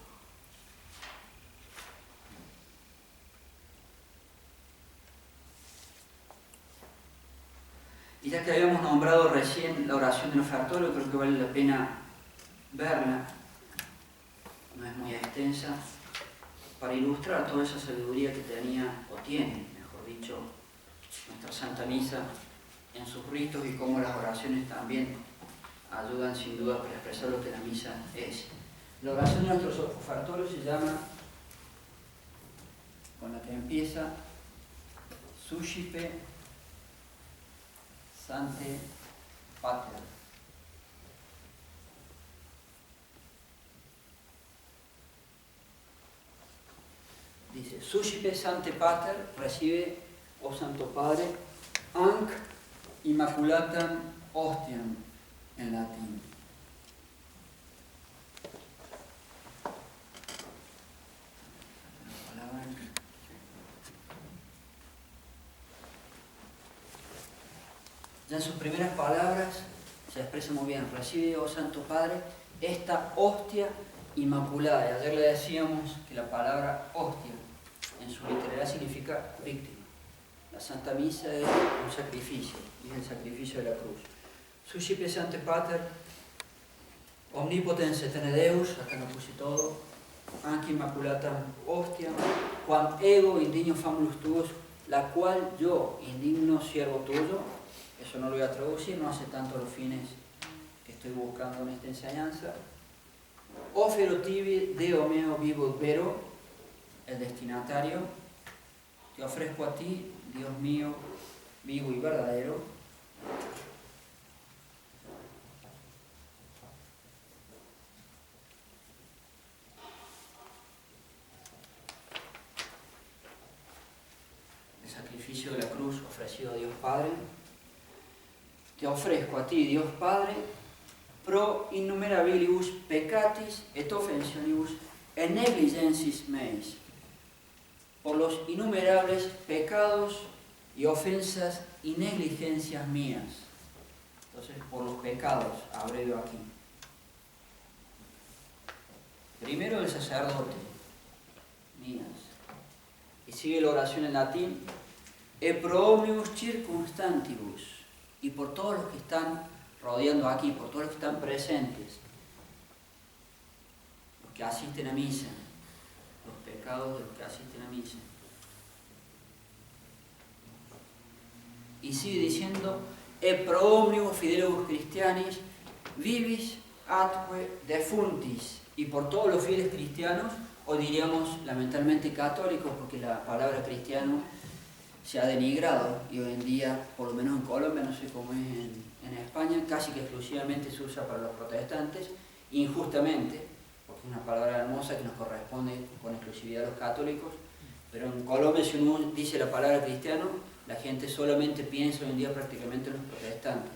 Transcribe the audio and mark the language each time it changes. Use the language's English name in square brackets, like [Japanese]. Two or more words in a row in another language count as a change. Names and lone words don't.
[Spanish] Y ya que habíamos nombrado recién la oración del ofertorio, creo que vale la pena verla, no es muy extensa, para ilustrar toda esa sabiduría que tenía, o tiene, mejor dicho, nuestra Santa Misa en sus ritos y cómo las oraciones también ayudan sin duda para expresar lo que la misa es. La oración de nuestro ofertorio se llama, con la que empieza, [Latin] Suscipe Sancte Pater. [Spanish] Dice, [Latin] Suscipe Sancte Pater, [Spanish] recibe, oh Santo Padre, [Latin] Anc Immaculatam Hostiam, [Spanish] en latín. Ya en sus primeras palabras se expresa muy bien, recibe, oh Santo Padre, esta hostia inmaculada. Y ayer le decíamos que la palabra hostia en su literalidad significa víctima. La Santa Misa es un sacrificio, y es el sacrificio de la cruz. [Latin] Suscipe Sancte Pater, omnipotens eterne Deus, [Spanish] acá lo puse todo, [Latin] anc immaculatam hostiam, quam ego indigno famulus tuos, [Spanish] la cual yo, indigno siervo tuyo, eso no lo voy a traducir, no hace tanto los fines que estoy buscando en esta enseñanza. [Latin] Ofero tibi Deo meo vivo et vero, [Spanish] el destinatario, te ofrezco a ti, Dios mío, vivo y verdadero, el sacrificio de la cruz ofrecido a Dios Padre. Te ofrezco a ti, Dios Padre, [Latin] pro innumerabilibus peccatis et offensionibus et negligensis meis, [Spanish] por los innumerables pecados y ofensas y negligencias mías. Entonces, por los pecados, abrevio aquí. Primero el sacerdote, mías. Y sigue la oración en latín, [Latin] e pro omnibus circumstantibus, [Spanish] y por todos los que están rodeando aquí, por todos los que están presentes, los que asisten a misa, los pecados de los que asisten a misa. Y sigue diciendo, [Latin] e pro omnibus fidelibus Christianis vivis atque defuntis, [Spanish] y por todos los fieles cristianos, o diríamos lamentablemente católicos, porque la palabra cristiano se ha denigrado y hoy en día, por lo menos en Colombia, no sé cómo es en España, casi que exclusivamente se usa para los protestantes, injustamente, porque es una palabra hermosa que nos corresponde con exclusividad a los católicos, pero en Colombia si uno dice la palabra cristiano, la gente solamente piensa hoy en día prácticamente en los protestantes.